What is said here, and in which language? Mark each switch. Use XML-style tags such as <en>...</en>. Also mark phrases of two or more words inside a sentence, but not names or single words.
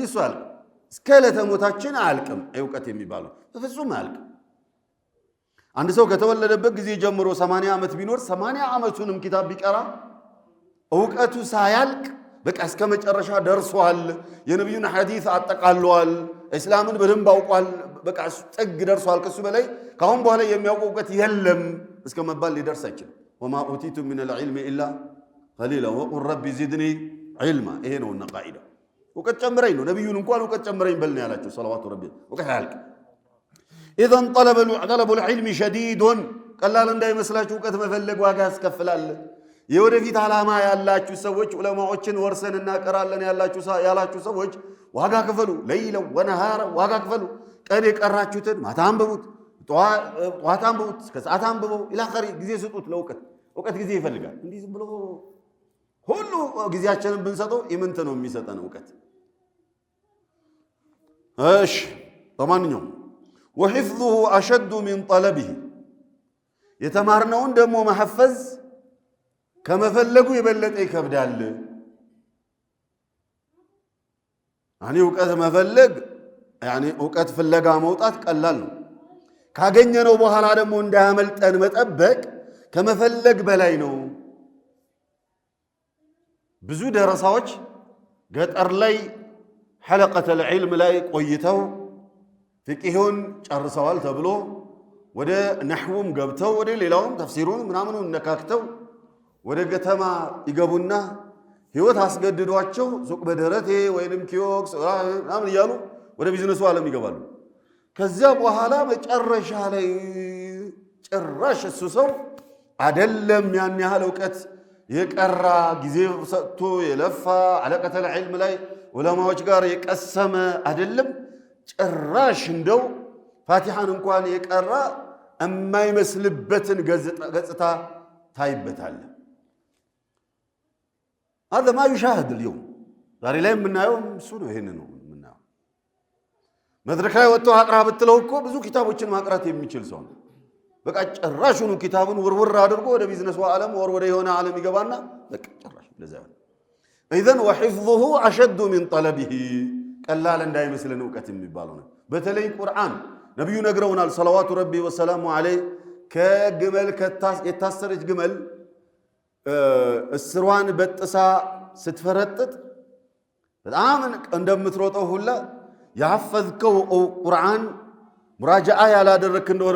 <am>እሱ አልቅ እስከ ለተሞታችን አልቅም እውቀት የሚባለው በፍጹም አልቅ አንድ ሰው ከተወለደበት ጊዜ ጀምሮ 80 ዓመት ቢኖር 80 ዓመቱንም ኪታብ ቢቀራ እውቀቱ ሳያልቅ በቃ እስከ መጨረሻ ደርሷል የነብዩን ሐዲስ አጠቃሏል እስላምን በደንብ አውቋል በቃ ጥግ ደርሷል ከሱ በላይ ካሁን በኋላ የሚያውቀው እውቀት የለም እስከ መባል ሊደርስ አይችልም</am> <ar>وما اوتيتم من العلم الا قليلا وقل رب زدني علما</ar> <am>ይሄ ነው እና ቃዒዳ እውቀት ጨምረኝ ነው ነብዩን እንኳን እውቀት ጨምረኝ በል ነው ያላችሁ ሰለዋቱ ረቢ እውቀት ያልቅ</am> <ar>اذا طلب العلم شديد</ar> <am>ቀላል እንዳይመስላችሁ እውቀት መፈለግ ዋጋ ያስከፍላል የወደፊት ዓላማ ያላችሁ ሰዎች ዑለማዎችን ወርሰን እናቀራለን ያላችሁ ሰዎች ዋጋ ክፈሉ</am> <ar>ليلا ونهارا</ar> <am>ዋጋ ክፈሉ ቀን የቀራችሁትን ማታ አንብቡት ጠዋት አንብቡት ከሰዓት አንብበው</am> <ar>إلى آخره</ar> <am>ጊዜ ስጡት ለእውቀት እውቀት ጊዜ ይፈልጋል እንዲህ ዝም ብሎ ሁሉ ጊዜያችንን ብንሰጠው ኢምንት ነው የሚሰጠን እውቀት እሺ በማንኛውም</am> <ar>وحفظه أشد من طلبه</ar> <am>የተማርነውን ደግሞ መሐፈዝ ከመፈለጉ የበለጠ ይከብዳል ያኒ እውቀት መፈለግ ያኒ እውቀት ፍለጋ መውጣት ቀላል ነው ካገኘነው በኋላ ደግሞ እንዳያመልጠን መጠበቅ ከመፈለግ በላይ ነው ብዙ ደረሳዎች ገጠር ላይ</am> <ar>حلقة العلم</ar> <am>ላይ ቆይተው ፍቂሁን ጨርሰዋል ተብሎ ወደ ነህውም ገብተው ወደ ሌላውም ተፍሲሩን ምናምኑን ነካክተው ወደ ከተማ ይገቡና ህይወት አስገድዷቸው ሱቅ በደረቴ ወይንም ኪዮክስ ምናምን ይያሉ ወደ ቢዝነሱ ዓለም ይገባሉ ከዛ በኋላ መጨረሻ ላይ ጭራሽ እሱ ሰው አይደለም ያን ያህል እውቀት የቀራ ጊዜ ሰጥቶ የለፋ አለቀተል ዒልም ላይ ዑለማዎች ጋር የቀሰመ አይደለም ጭራሽ እንደው ፋቲሃን እንኳን የቀራ የማይመስልበትን ገጽታ ታይበታል</am> <ar>هذا ما يشاهد اليوم</ar> <am>ዛሬ ላይ የምናየው እሱ ነው ይሄን ነው የምናየው መድረክ ላይ ወጥቶ አቅራ ብትለው እኮ ብዙ ኪታቦችን ማቅራት የሚችል ሰው ነው በቃ ጭራሹን ኪታቡን ወርወር አድርጎ ወደ ቢዝነሱ ዓለም ወደ የሆነ ዓለም ይገባና በቃ ጭራሽ ለዛ ነው</am> <ar>اذا وحفظه اشد من طلبه</ar> <am>ቀላል እንዳይመስልን እውቀት የሚባለው ነው በተለይ ቁርአን ነብዩ ነግረውናል</am> <ar>صلوات ربي وسلامه عليه</ar> <am>ከግመል የታሰረች ግመል እስሯን በጥሳ ስትፈረጥጥ በጣም እንደምትሮጠው ሁላ ያፈዝከው ቁርአን ሙራጃዓ ያላደረክ እንደሆነ</am>